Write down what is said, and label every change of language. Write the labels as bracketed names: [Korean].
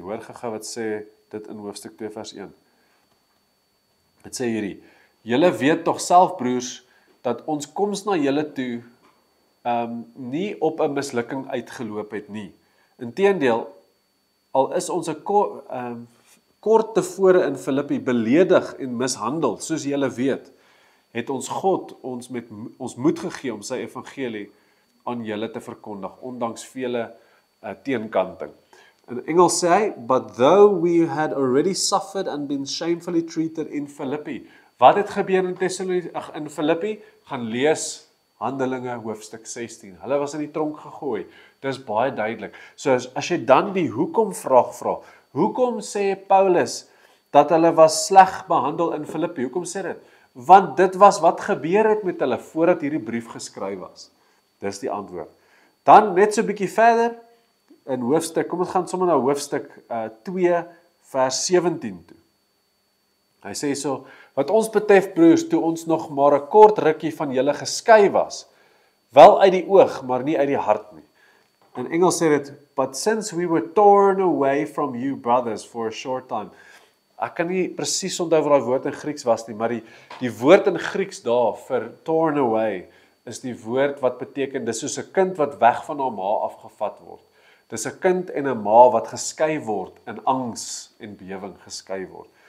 [Afrikaans] Hoor gou wat sê dit in hoofstuk 2 vers 1. Dit sê hierdie: julle weet tog self broers dat ons koms na julle toe nie op 'n mislukking uitgeloop het nie. Inteendeel, al is ons 'n kort tevore in Filippi beledig en mishandel, soos julle weet, het ons God ons met ons moed gegee om sy evangelie aan julle te verkondig, ondanks vele teenkanting. In Engels sê hy, [English] but though we had already suffered and been shamefully treated in Philippi. [Afrikaans] Wat het gebeur in Filippi? Gaan lees Handelinge hoofstuk 16. Hulle was in die tronk gegooi. Dis baie duidelik. So as jy dan die hoekom vraag vra, hoekom sê Paulus dat hulle was sleg behandel in Filippi? Hoekom sê dit? Want dit was wat gebeur het met hulle voordat hierdie brief geskryf was. Dis die antwoord. Dan net so 'n bietjie verder in hoofstuk, kom ons gaan sommer na hoofstuk 2 vers 17 toe. Hy sê so, wat ons betref broers, toe ons nog maar 'n kort rukkie van julle geskei was, wel uit die oog, maar nie uit die hart nie. In Engels sê dit, [English] but since we were torn away from you brothers for a short time. [Afrikaans] Ek kan nie presies onthou wat daai woord in Grieks was nie, maar die woord in Grieks daar vir torn away is die woord wat beteken, dis soos 'n kind wat weg van haar ma afgevat word. Dis 'n kind en 'n ma wat geskei word, in angs en bewering geskei word.